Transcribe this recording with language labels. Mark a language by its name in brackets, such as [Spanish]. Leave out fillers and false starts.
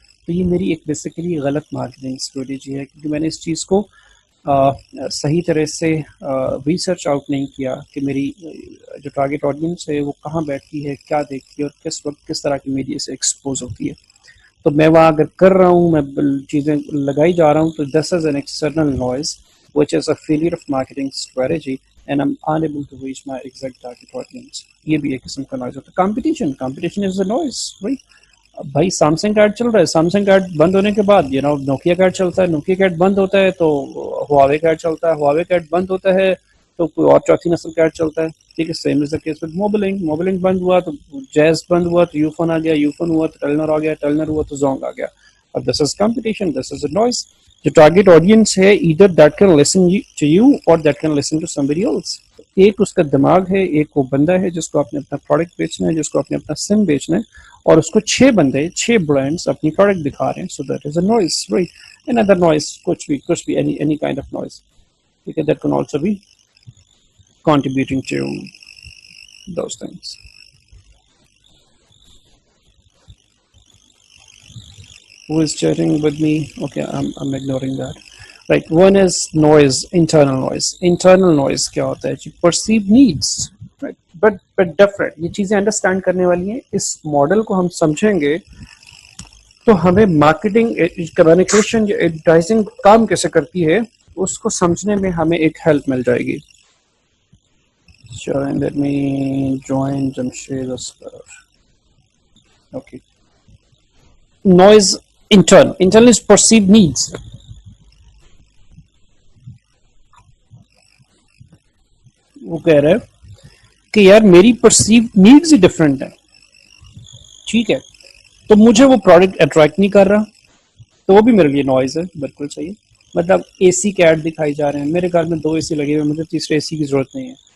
[Urdu] تو یہ میری ایک بیسیکلی غلط مارکیٹنگ اسٹریٹجی ہے, کیونکہ میں نے اس چیز کو صحیح طرح سے ریسرچ آؤٹ نہیں کیا کہ میری جو ٹارگیٹ آڈینس ہے وہ کہاں بیٹھتی ہے, کیا دیکھتی ہے, اور کس وقت کس طرح کی میڈیا سے ایکسپوز ہوتی ہے. تو میں وہاں اگر کر رہا ہوں, میں چیزیں لگائی جا رہا ہوں, تو [English] This is an external noise which is a failure of marketing strategy, and I'm unable to reach my exact target audience. [Urdu] یہ بھی ایک قسم کا نوائز ہوتا ہے. [English] competition is a noise, right? [Urdu] بھائی سیمسنگ کا ایڈ چل رہا ہے, سیمسنگ کا ایڈ بند ہونے کے بعد نوکیا کا ایڈ چلتا ہے, نوکیا کا ایڈ بند ہوتا ہے تو ہواوے کا ایڈ چلتا ہے, ہواوے کا ایڈ بند ہوتا ہے تو کوئی اور چوتھی نسل کا ایڈ چلتا ہے, ٹھیک ہے. [English] same is the case with [Urdu] Mobilink بند ہوا تو جیز بند ہوا تو یوفون آ گیا, یوفون ہوا تو ٹرنر آ گیا, ٹرنر ہوا تو زونگ آ گیا. [English] اور this is competition, this is a noise. [Urdu] جو ٹارگیٹ آڈینس ہے, [English] either that can listen to you or that can listen to somebody else. [Urdu] ایک اس کا دماغ ہے, ایک وہ بندہ ہے جس کو آپ نے اپنا پروڈکٹ بیچنا ہے, جس کو آپ نے اپنا سم بیچنا ہے, اور اس کو 6 بندے 6 برانڈس اپنی پروڈکٹ دکھا رہے ہیں. [English] So that is a noise, right. another noise, [Urdu] کچھ بھی [English] any kind of noise, okay, that can also be contributing to those things. Who is chatting with me? Okay, I'm ignoring that. Right, one is noise, internal noise [Urdu] کیا ہوتا ہے جی, [English] perceived needs, right, but different. [Urdu] یہ چیزیں understand کرنے والی ہیں. اس model کو ہم سمجھیں گے تو ہمیں مارکیٹنگ, کمیونیکیشن, ایڈورٹائزنگ کام کیسے کرتی ہے اس کو سمجھنے میں ہمیں ایک ہیلپ مل جائے گی. [English] Sure, let me join Jamshed Asghar. Okay. Noise internal is perceived needs. [Urdu] وہ کہہ رہے کہ یار میری پرسیوڈ نیڈز ہی ڈفرینٹ ہیں, ٹھیک ہے, تو مجھے وہ پروڈکٹ اٹریکٹ نہیں کر رہا, تو وہ بھی میرے لیے نوائز ہے. بالکل صحیح. مطلب اے سی کے ایڈ دکھائی جا رہے ہیں, میرے گھر میں 2 اے سی لگے ہوئے, مجھے تیسرے اے سی کی ضرورت نہیں ہے.